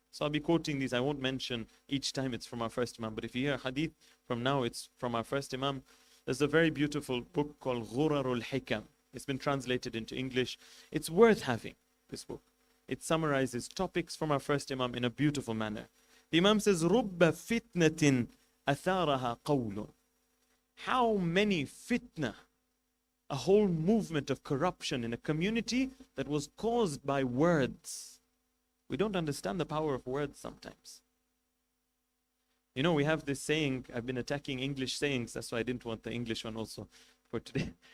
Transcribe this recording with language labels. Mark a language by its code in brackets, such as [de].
[en] So I'll be quoting these. I won't mention each time it's from our first Imam, but if you hear a hadith from now, it's from our first Imam. There's a very beautiful book called Ghurarul Hikam. It's been translated into English. It's worth having, this book. It summarizes topics from our first Imam in a beautiful manner. The Imam says, [ar] رُبَّ فِتْنَةٍ أَثَارَهَا قَوْلٌ. [en] How many fitna, a whole movement of corruption in a community that was caused by words. We don't understand the power of words sometimes. You know, we have this saying, I've been attacking English sayings, that's why I didn't want the English one also for today.